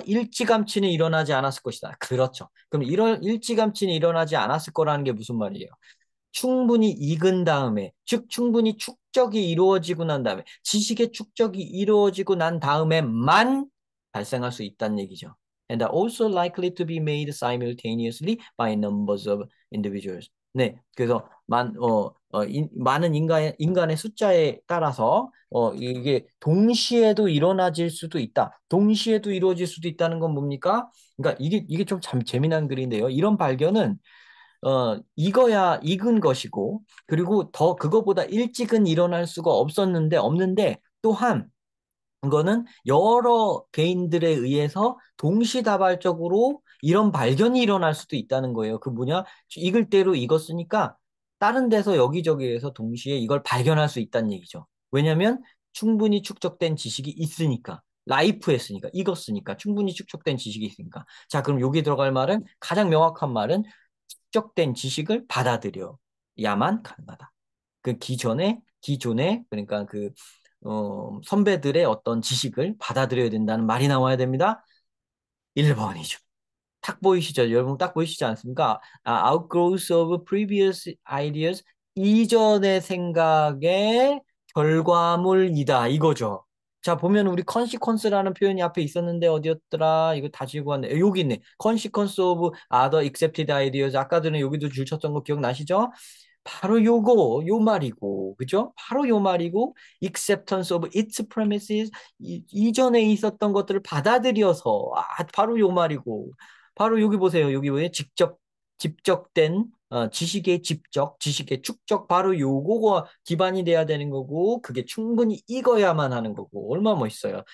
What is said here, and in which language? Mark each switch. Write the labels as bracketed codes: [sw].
[ko] 일찌감치는 일어나지 않았을 것이다. 그렇죠. 그럼 이런 일찌감치는 일어나지 않았을 거라는 게 무슨 말이에요? 충분히 익은 다음에, 즉 충분히 축적이 이루어지고 난 다음에, 지식의 축적이 이루어지고 난 다음에만 발생할 수 있다는 얘기죠. [en] And are also likely to be made simultaneously by numbers of individuals. [ko] 네, 그래서 많은 인간의 숫자에 따라서 이게 동시에도 일어나질 수도 있다. 동시에도 이루어질 수도 있다는 건 뭡니까? 그러니까 이게 좀 참 재미난 글인데요. 이런 발견은 익어야 익은 것이고, 그리고 더 그거보다 일찍은 일어날 수가 없는데, 또한, 이거는 여러 개인들에 의해서 동시다발적으로 이런 발견이 일어날 수도 있다는 거예요. 그 뭐냐? 익을 대로 익었으니까 다른 데서 여기저기에서 동시에 이걸 발견할 수 있다는 얘기죠. 왜냐면 충분히 축적된 지식이 있으니까. 라이프 했으니까, 익었으니까, 충분히 축적된 지식이 있으니까. 자, 그럼 여기 들어갈 말은, 가장 명확한 말은 축적된 지식을 받아들여야만 가능하다. 그 기존에, 그러니까 선배들의 어떤 지식을 받아들여야 된다는 말이 나와야 됩니다. 1번이죠. 딱 보이시죠? 여러분 딱 보이시지 않습니까? [en] outgrowth of previous ideas. [ko] 이전의 생각의 결과물이다. 이거죠. 자, 보면 우리 consequence라는 표현이 앞에 있었는데 어디였더라? 이거 다 지우고 왔네. 여기 있네. [en] consequence of other accepted ideas. [ko] 아까 전에 여기도 줄 쳤던 거 기억나시죠? 바로 요 말이고, 그죠? 바로 요 말이고, [en] acceptance of its premises, [ko] 이전에 있었던 것들을 받아들여서, 바로 요 말이고, 바로 여기 보세요. 여기 왜 집적된, 지식의 축적, 바로 요거가 기반이 돼야 되는 거고, 그게 충분히 익어야만 하는 거고, 얼마나 멋있어요.